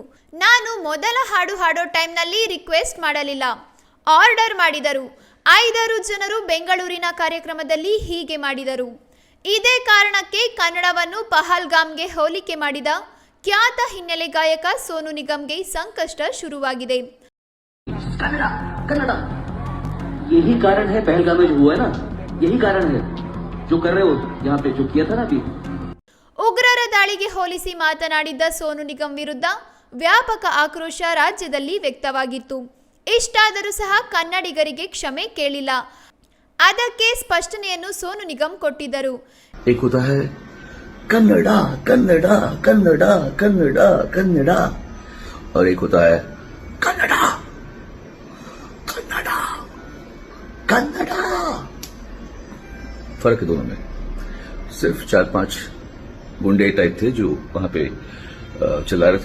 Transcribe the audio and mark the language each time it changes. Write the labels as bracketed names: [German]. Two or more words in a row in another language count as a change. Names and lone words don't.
[Kannada] ನಾನು ಮೊದಲ ಹಾಡು ಹಾಡೋ ಟೈಮ್ನಲ್ಲಿ ರಿಕ್ವೆಸ್ಟ್ ಮಾಡಲಿಲ್ಲ, ಆರ್ಡರ್ ಮಾಡಿದರು. 5 ಜನರು ಬೆಂಗಳೂರಿನ ಕಾರ್ಯಕ್ರಮದಲ್ಲಿ ಹೀಗೆ ಮಾಡಿದರು. ಇದೇ ಕಾರಣಕ್ಕೆ ಕನ್ನಡವನ್ನು ಪಹಲ್ಗಾಮ್ಗೆ ಹೋಲಿಕೆ ಮಾಡಿದ ಖ್ಯಾತ ಹಿನ್ನೆಲೆ ಗಾಯಕ ಸೋನು ನಿಗಮ್ಗೆ ಸಂಕಷ್ಟ ಶುರುವಾಗಿದೆ. [Hindi] कन्नड़ा यही कारण है पहलगाम में जो हुआ है ना, यही कारण है जो कर रहे हो यहाँ पे जो किया था ना अभी. [Kannada] ಉಗ್ರರ ದಾಳಿಗೆ ಹೋಲಿಸಿ ಮಾತನಾಡಿದ್ದ ಸೋನು ನಿಗಮ್ ವಿರುದ್ಧ ವ್ಯಾಪಕ ಆಕ್ರೋಶ ರಾಜ್ಯದಲ್ಲಿ ವ್ಯಕ್ತವಾಗಿತ್ತು. ಇಷ್ಟಾದರೂ ಸಹ ಕನ್ನಡಿಗರಿಗೆ ಕ್ಷಮೆ ಕೇಳಿಲ್ಲ. ಅದಕ್ಕೆ ಸ್ಪಷ್ಟನೆಯನ್ನು ಸೋನು ನಿಗಮ್ ಕೊಟ್ಟಿದ್ದರು. [Hindi] एक होता है कन्नड़ा कन्नड़ा कन्नड़ा कन्नड़ा कन्नड़ा और एक होता है कन्नड़ा कन्नड़ा कन्नड़ा. फर्क है दोनों में. सिर्फ 4-5 गुंडे टाइप थे जो वहां पे चिल्ला रहे थे.